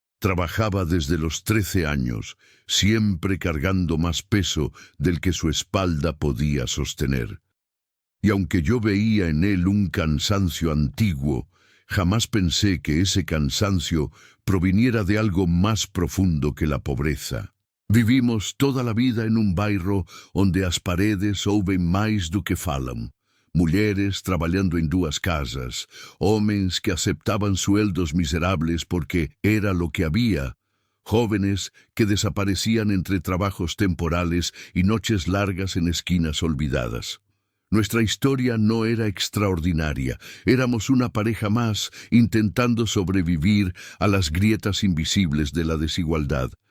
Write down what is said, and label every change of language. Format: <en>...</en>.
<es>Trabajaba desde los 13 años, siempre cargando más peso del que su espalda podía sostener. Y aunque yo veía en él un cansancio antiguo, jamás pensé que ese cansancio proviniera de algo más profundo que la pobreza. Vivimos toda la vida en un</es> <pt>bairro onde as paredes ouvem mais do que falam. Mulheres trabalhando em 2 casas,</pt> <es>homens que aceptaban sueldos miserables porque era lo que había, jóvenes que desaparecían entre trabajos temporales y noches largas en esquinas olvidadas. Nuestra historia no era extraordinaria, éramos una pareja más intentando sobrevivir a las grietas invisibles de la desigualdad.</es>